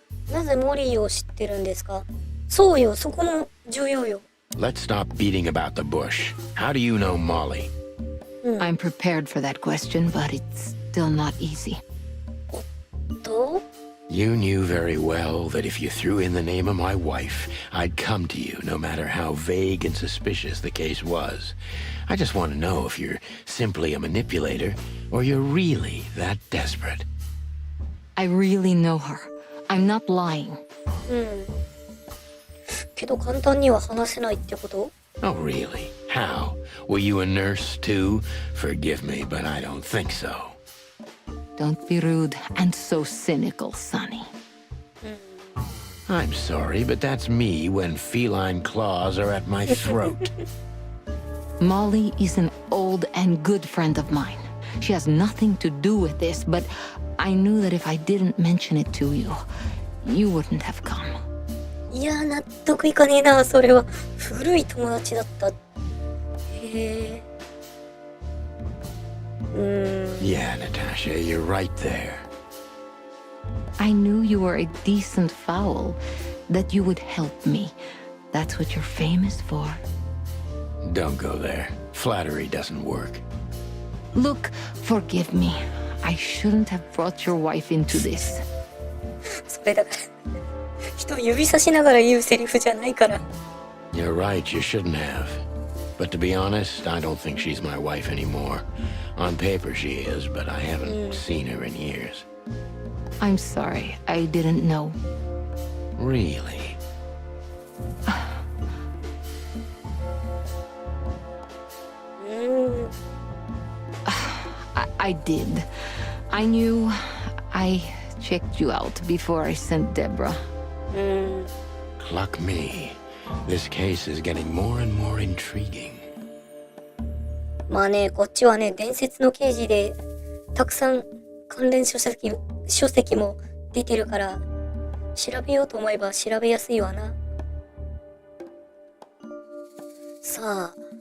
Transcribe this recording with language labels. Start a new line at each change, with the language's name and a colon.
Japanese: なぜモリーを知ってるんですか？そうよ、そこも重要よ。
English: Let's stop beating about the bush. How do you know Molly? I'm prepared for that question, but it's still not easy.
Japanese: と
English: You knew very well that if you threw in the name of my wife, I'd come to you no matter how vague and suspicious the case was. I just want to know if you're simply a manipulator or you're really that desperate. I really know her. I'm not lying.
Japanese: けど簡単には話せないってこと？
English: Oh, really? How? Were you a nurse too? Forgive me, but I don't think so. Don't be rude and so cynical, Sonny. I'm sorry, but that's me when feline claws are at my throat. Molly is an old and good friend of mine. She has nothing to do with this, but I knew that if I didn't mention it to you, you wouldn't have come.
Japanese: いや、納得いかねえな、それは。古い友達だった。へえ。
English: Yeah, Natasha, you're right there. I knew you were a decent fowl, that you would help me. That's what you're famous for. Don't go there. Flattery doesn't work. Look, forgive me. I shouldn't have brought your wife into this.
Japanese: それだから。人を指さしながら言うセリフじゃないから。
English: You're right, you shouldn't have. But to be honest, I don't think she's my wife anymore. On paper she is, but I haven't seen her in years. I'm sorry, I didn't know. Really? I did. I knew I checked you out before I sent Deborah. Cluck me. This case is getting more and more intriguing.
Japanese: まあね、こっちはね、伝説の刑事で、たくさん関連書籍も出てるから、調べようと思えば調べやすいわな。さあ。